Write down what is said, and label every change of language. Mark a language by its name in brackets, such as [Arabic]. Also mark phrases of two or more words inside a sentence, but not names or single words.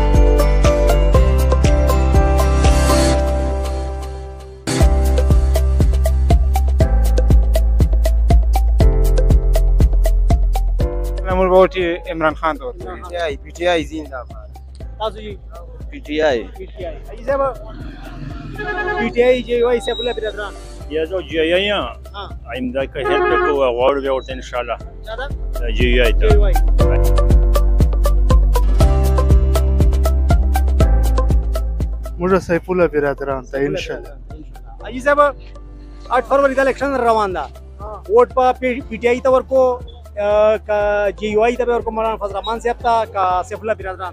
[Pashto] موږ به ووټ عمران خان ته ورکوو پی ټی آی زنده باد تاسو جی پی ټی آی پی ټی آی ایزه پی ټی آی جی وای سیف الله برادران یا جو جی آی آئنده که هیلپ کو غواړو بیا ورته [Arabic] ان شاء الله [Pashto] جی آی ته موږ سیف الله برادران ته [Arabic] ان شاء الله [Pashto] ایزه 8 فروری ته الیکشن روان ده ووټ په پی ټی آی ته ورکو کا جی یو آی ته به ورکو مولانا فضل الرحمن صاحب ته کا سیف الله برادران